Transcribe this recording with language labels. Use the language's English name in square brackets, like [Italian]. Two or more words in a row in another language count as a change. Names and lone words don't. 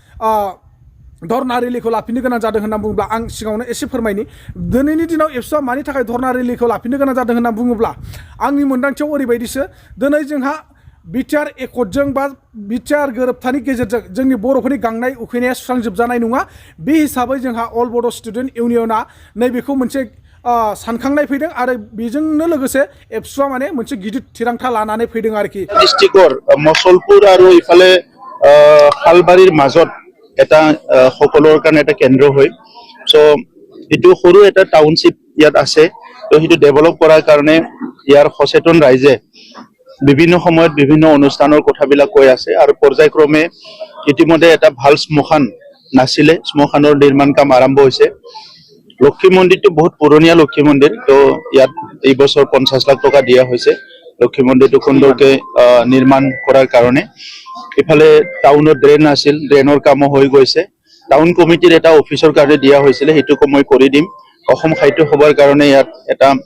[Bodo] धर्ना रेलिखौ लाफिननो गोनां जादों होनना बुङोब्ला आं सिगाङावनो एसे फोरमायनि दिनैनि दिनाव एबसुआ मानि थाखाय धर्ना रेलिखौ लाफिननो गोनां जादों होनना बुङोब्ला आंनि मोनदांथियाव ओरैबायदिसो दिनै जोंहा बिटिआर एकर्डजों बा बिटिआर गोरोबथानि गेजेरजों जोंनि बर'फोरनि गांनाय उखैनाया सुस्रांजोबजानाय नङा बे हिसाबै जोंहा अल बड' स्टुडेन्ट इउनियना नैबेखौ मोनसे सानखांनाय फैदों आरो बेजोंनो लोगोसे एबसुआ माने मोनसे गिदिर थिरांथा लानानै फैदों आरोखि [Assamese] ডিষ্ট্ৰিক্টৰ মছলপুৰ আৰু ইফালে খালবাৰীৰ মাজত এটা সকলৰ কাৰণে এটা কেন্দ্ৰ হয় সো এটো সৰু এটা টাউনশিপ ইয়াত আছে তো হেতু ডেভেলপ কৰাৰ কাৰণে ইয়াৰ সচেতন ৰাইজে বিভিন্ন সময়ত বিভিন্ন অনুষ্ঠানৰ কথাবিলাক কৈ আছে আৰু পৰ্যায়ক্ৰমে ইতিমধ্যে এটা ভাল স্মশান নাছিলে স্মশানৰ নিৰ্মাণ কাম আৰম্ভ হৈছে লক্ষ্মী মন্দিৰটো বহুত পুৰণিয়া লক্ষ্মী মন্দিৰ তো ইয়াত এই বছৰ 50 লাখ টকা দিয়া হৈছে লক্ষ্মী মন্দিৰটো সুন্দৰকে নিৰ্মাণ কৰাৰ কাৰণে ইফালে টাউনৰ ড্ৰেন আছিল ড্ৰেনৰ কাম হৈ গৈছে টাউন কমিটিৰ এটা অফিচৰ কাৰণে দিয়া হৈছিল হেতুকো মই কৰি দিম অসম সাহিত্য সভাৰ কাৰণে ইয়াত এটা